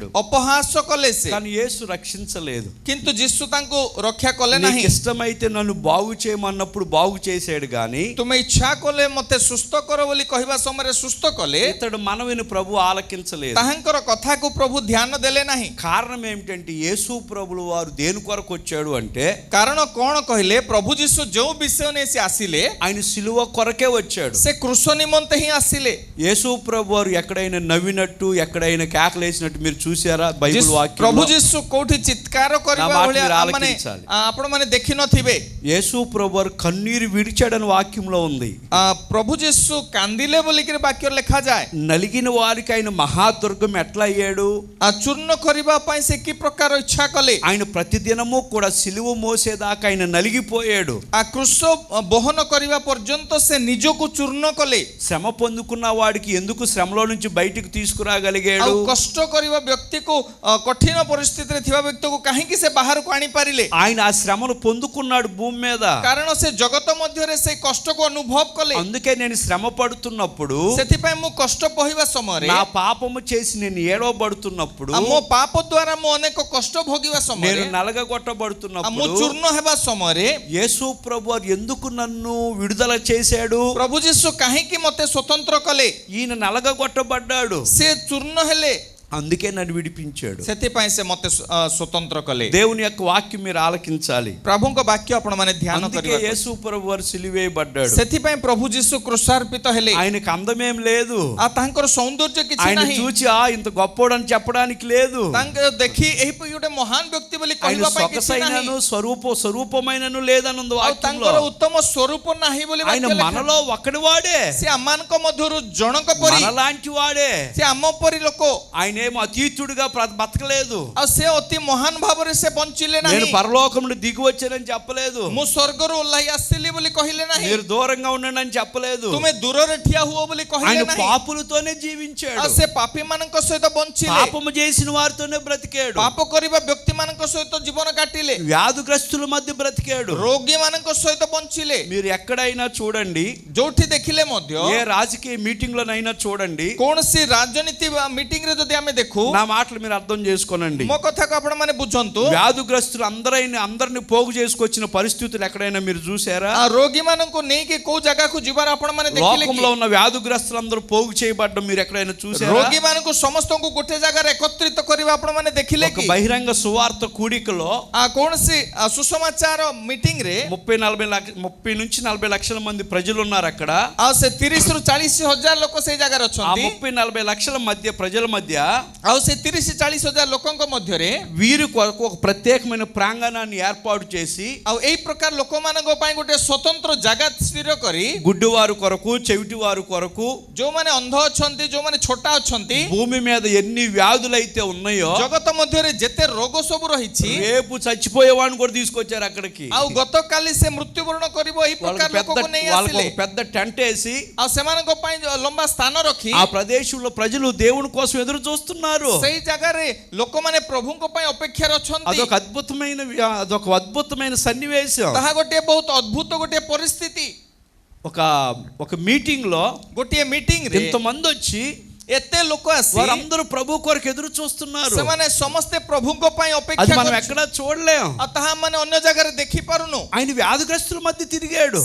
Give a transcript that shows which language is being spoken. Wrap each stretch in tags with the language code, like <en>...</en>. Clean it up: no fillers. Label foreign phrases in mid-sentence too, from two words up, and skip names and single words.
<or>ଅପହାସ କଲେ ସେ,</or> <te>కానీ యేసు రక్షించలేదు.</te> <or>କିନ୍ତୁ ଯୀଶୁ ତାଙ୍କୁ ରକ୍ଷା କଲେ</or> <te>నీకు</te> <or>ନାହିଁ।</or> <te>ఇష్టమైతే నన్ను బాగు చేయమన్నప్పుడు బాగు చేశాడు గాని</te> <or>ତୁମେ ଇଚ୍ଛା କଲେ ମତେ ସୁସ୍ଥ କର ବୋଲି କହିବା ସମୟରେ ସୁସ୍ଥ କଲେ,</or> <te>ఇతడు మనవిని ప్రభు ఆలకించలేదు.</te> <or>ତାହାଙ୍କର କଥାକୁ ପ୍ରଭୁ ଧ୍ୟାନ ଦେଲେ ନାହିଁ।</or> <te>కారణం ఏమిటంటే యేసు ప్రభులు వారు దేని కొరకు వచ్చాడు అంటే</te> <or>କାରଣ କ'ଣ କହିଲେ, ପ୍ରଭୁ ଯୀଶୁ ଯେଉଁ ବିଷୟ ନେଇ ସେ ଆସିଲେ,</or> <te>ఆయన సిలువ కొరకే వచ్చాడు.</te> <or>ସେ କୃଷ ନିମନ୍ତେ ହିଁ ଆସିଲେ।</or> <te>యేసు ప్రభు వారు ఎక్కడైనా నవ్వినట్టు ఎక్కడైనా కేకలేసినట్టు మీరు చూసారా బైబిల్</te> <or>ପ୍ରଭୁ</or> <te>వాక్యంలో?</te> <or>ଯୀଶୁ କୋଉଠି ଚିତ୍କାର କରିବା</or> <te>నా మాట</te> <or>ଭଳିଆ</or> <te>మీరు</te> <or>ମାନେ</or> <te>ఆలకించాలి.</te> <or>ଆପଣ ମାନେ ଦେଖି ନଥିବେ।</or> <te>యేసు ప్రభు వారు కన్నీరు విడిచాడని వాక్యంలో ఉంది.</te> <or>ପ୍ରଭୁ ଯୀଶୁ କାନ୍ଦିଲେ ବୋଲିକିରି ବାକ୍ୟରେ ଲେଖାଯାଏ।</or> <te>నలిగిన వారికి ఆయన మహాదుర్గం ఎట్లా అయ్యాడు?</te> <or>ଚୂର୍ଣ୍ଣ କରିବା ପାଇଁ ସେ କି ପ୍ରକାର ଇଚ୍ଛା କଲେ।</or> <te>ఆయన ప్రతిదినము కూడా సిలువ మోసేదాకా ఆయన నలిగిపోయాడు.</te> <or>କୃଷ ବହନ କରିବା ପର୍ଯ୍ୟନ୍ତ ସେ ନିଜକୁ ଚୂର୍ଣ୍ଣ କଲେ।</or> <te>శ్రమ పొందుకున్న వాడికి ఎందుకు శ్రమలో నుంచి బయటికి తీసుకురాగలిగాడు?</te> <or>ଆଉ କଷ୍ଟ କରିବା ବ୍ୟକ୍ତିକୁ, କଠିନ ପରିସ୍ଥିତିରେ ଥିବା ବ୍ୟକ୍ତିକୁ କାହିଁକି ସେ ବାହାରକୁ ଆଣିପାରିଲେ?</or> <te>ఆయన ఆ శ్రమను పొందుకున్నాడు భూమి మీద.</te> <or>କାରଣ ସେ ଜଗତ ମଧ୍ୟରେ ସେଇ କଷ୍ଟକୁ ଅନୁଭବ କଲେ।</or> <te>అందుకే నేను శ్రమ పడుతున్నప్పుడు,</te> <or>ସେଥିପାଇଁ ମୁଁ କଷ୍ଟ ପହିବା ସମୟରେ,</or> <te>నా పాపము చేసి నేను ఏడవబడుతున్నప్పుడు,</te> <or>ମୋ ପାପ ଦ୍ୱାରା ମୁଁ ଅନେକ କଷ୍ଟ ଭୋଗିବା</or> <te>నేను</te> <or>ସମୟରେ, ମୁଁ</or> <te>నలగగొట్టబడుతున్నప్పుడు</te> <or>ଚୂର୍ଣ୍ଣ ହେବା ସମୟରେ</or> <te>యేసు ప్రభు వారు ఎందుకు నన్ను విడుదల చేశాడు?</te> <or>ପ୍ରଭୁ ଯୀଶୁ କାହିଁକି ମତେ ସ୍ୱତନ୍ତ୍ର କଲେ?</or> <te>ఈయన నలగగొట్టబడ్డాడు,</te> <or>ସେ ଚୂର୍ଣ୍ଣ ହେଲେ,</or> <te>అందుకే నన్ను విడిపించాడు.</te> <or>ସେଥିପାଇଁ ସେ ମତେ ସ୍ୱତନ୍ତ୍ର କଲେ।</or> <te>దేవుని యొక్క వాక్యం మీరు ఆలకించాలి.</te> <or>ପ୍ରଭୁଙ୍କ ବାକ୍ୟ ଆପଣ ମାନେ ଧ୍ୟାନ</or> <te>అందుకే</te> <or>କରିବା।</or> <te>యేసు ప్రభు వారు సిలువేయబడ్డాడు.</te> <or>ସେଥିପାଇଁ ପ୍ରଭୁ ଯୀଶୁ କୃଷାର୍ପିତ ହେଲେ।</or> <te>ఆయనకు అందమేం లేదు.</te> <or>ଆଉ ତାଙ୍କର ସୌନ୍ଦର୍ଯ୍ୟ କିଛି</or> <te>ఆయన</te> <or>ନାହିଁ।</or> <te>చూచి ఇంత గొప్పోడు అని చెప్పడానికి లేదు.</te> <or>ତାଙ୍କ ଦେଖି ଏହିପରି ଗୋଟେ ମହାନ ବ୍ୟକ୍ତି ବୋଲି</or> <te>ఆయన</te> <or>କହିବା ପାଇଁ କିଛି ନାହିଁ।</or> <te>సొగసైనను స్వరూపమైనను లేదనుంది</te> <or>ଆଉ</or> <te>వాక్యంలో.</te> <or>ତାଙ୍କର ଉତ୍ତମ ସ୍ୱରୂପ ନାହିଁ ବୋଲି</or> <te>ఆయన</te> <or>ବାକ୍ୟ ଲେଖା।</or> <te>మనలో ఒకడు వాడే,</te> <or>ସେ ଆମମାନଙ୍କ ମଧ୍ୟରୁ ଜଣକ ପରି,</or> <te>మనలాంటి వాడే.</te> <or>ସେ ଆମ ପରି ଲୋକ।</or> <te>ఆయన ఏమో అతీతుడిగా బతకలేదు.</te> <or>ଆଉ ସେ ଅତି ମହାନ ଭାବରେ ସେ ବଞ୍ଚିଲେ</or> <te>నేను</te> <or>ନାହିଁ।</or> <te>పరలోకం నుండి దిగి వచ్చానని చెప్పలేదు.</te> <or>ମୁଁ ସ୍ୱର୍ଗରୁ ଓହ୍ଲାଇ ଆସିଲି ବୋଲି କହିଲେ ନାହିଁ।</or> <te>మీరు దూరంగా ఉండండి అని చెప్పలేదు.</te> <or>ତୁମେ ଦୂରରେ ଠିଆ ହୁଅ ବୋଲି କହିଲେ</or> <te>ఆయన</te> <or>ନାହିଁ।</or> <te>పాపులతోనే జీవించాడు.</te> <or>ଆଉ ସେ ପାପୀ ମାନଙ୍କ ସହିତ ବଞ୍ଚିଲେ।</or> <te>పాపము చేసిన వారితోనే బ్రతికాడు.</te> <or>ପାପ କରିବା ବ୍ୟକ୍ତି ମାନଙ୍କ ସହିତ ଜୀବନ କାଟିଲେ।</or> <te>వ్యాధిగ్రస్తుల మధ్య బ్రతికాడు.</te> <or>ରୋଗୀ ମାନଙ୍କ ସହିତ ବଞ୍ଚିଲେ।</or> <te>మీరు ఎక్కడైనా చూడండి,</te> <or>ଯୋଉଠି ଦେଖିଲେ ମଧ୍ୟ,</or> <te>ఏ రాజకీయ మీటింగ్ లోనైనా చూడండి,</te> <or>କୌଣସି ରାଜନୀତି ମିଟିଂ ରେ ଯଦି ଆମେ ଦେଖୁ,</or> <te>నా మాటలు మీరు అర్థం చేసుకోనండి.</te> <or>ମୋ କଥାକୁ ଆପଣ ମାନେ ବୁଝନ୍ତୁ।</or> <te>వ్యాధిగ్రస్తులు అందరిని పోగు చేసుకొచ్చిన పరిస్థితులు ఎక్కడైనా మీరు చూసారా?</te> <or>ఆ రోగి ମାନଙ୍କୁ ନେଇକି କୋଉ ଜାଗାକୁ ଯିବାର ଆପଣ ମାନେ ଦେଖିଲେ କି?</or> <te>లోకంలో ఉన్న వ్యాధిగ్రస్తులు అందరూ పోగు చేయబడ్డం మీరు ఎక్కడైనా చూసారా?</te> <or>రోగి ମାନଙ୍କୁ ସମସ୍ତଙ୍କୁ ଗୋଟେ ଜାଗାରେ ଏକତ୍ରିତ କରିବା ଆପଣ ମାନେ ଦେଖିଲେ</or> <te>ఒక</te> <or>କି?</or> <te>బహిరంగ సువార్త కూడికలో</te> <or>କୌଣସି ସୁସମାଚାର ମିଟିଂ ରେ</or> <te>30 నుంచి 40 లక్షల మంది ప్రజలు ఉన్నారు అక్కడ.</te> <or>ଆଉ ସେ 30 ରୁ 40 ହଜାର ଲୋକ ସେଇ ଜାଗାରେ</or> <te>ఆ</te> <or>ଅଛନ୍ତି।</or> <te>30-40 లక్షల మధ్య ప్రజల మధ్య</te> <or>ଆଉ ସେ 30-40 ହଜାର ଲୋକଙ୍କ ମଧ୍ୟରେ</or> <te>వీరి కొరకు ఒక ప్రత్యేకమైన ప్రాంగణాన్ని ఏర్పాటు చేసి,</te> <or>ଆଉ ଏଇ ప్రକାର ଲୋକମାନଙ୍କ ପାଇଁ ଗୋଟେ ସ୍ୱତନ୍ତ୍ର ଜାଗା ସ୍ଥିର କରି,</or> <te>గుడ్డివారు కొరకు, చెవిటివారు కొరకు,</te> <or>ଯୋଉମାନେ ଅନ୍ଧ ଅଛନ୍ତି, ଯୋଉମାନେ ଛୋଟା ଅଛନ୍ତି,</or> <te>భూమి మీద ఎన్ని వ్యాధులైతే ఉన్నాయో,</te> <or>ଜଗତ ମଧ୍ୟରେ ଯେତେ ରୋଗ ସବୁ ରହିଛି,</or> <te>రేపు చచ్చిపోయేవాడిని కూడా తీసుకొచ్చారు అక్కడికి.</te> <or>ଆଉ ଗତକାଲି ସେ ମୃତ୍ୟୁବରଣ କରିବ ଏଇ ପ୍ରକାର ଲୋକକୁ ନେଇ</or> <te>వాళ్ళకు</te> <or>ଆସିଲେ।</or> <te>ఒక పెద్ద టెంట్ వేసి</te> <or>ଆଉ ସେମାନଙ୍କ ପାଇଁ ଲମ୍ବା ସ୍ଥାନ ରଖି,</or> <te>ఆ ప్రదేశంలో ప్రజలు దేవుని కోసం ఎదురు చూస్తున్నారు. చూస్తున్నారు.</te> <or>ସେଇ ଜାଗାରେ ଲୋକମାନେ ପ୍ରଭୁଙ୍କ ପାଇଁ ଅପେକ୍ଷାରେ ଅଛନ୍ତି.</or> <te>అదొక అద్భుతమైన సన్నివేశం.</te> <or>ତାହା ଗୋଟିଏ ବହୁତ ଅଦ୍ଭୁତ ଗୋଟିଏ ପରିସ୍ଥିତି.</or> <te>ఒక మీటింగ్ లో</te> <or>ଗୋଟିଏ ମିଟିଂ ରେ</or> <te>ఇంతమంది వచ్చి</te> <or>ଏତେ ଲୋକ ଆସି</or> <te>వారందరూ ప్రభు కొరకు ఎదురు చూస్తున్నారు.</te> <or>ସେମାନେ ସମସ୍ତେ ପ୍ରଭୁଙ୍କ ପାଇଁ</or> <te>అది</te> <or>ଅପେକ୍ଷା</or> <te>మనం</te> <or>କରୁଛନ୍ତି.</or> <te>ఎక్కడ చూడలేం.</te> <or>ଆଉ ତାହା ମାନେ ଅନ୍ୟ ଜାଗାରେ ଦେଖି ପାରୁନୁ.</or> <te>ఆయన వ్యాధిగ్రస్తుల మధ్య తిరిగాడు.</te>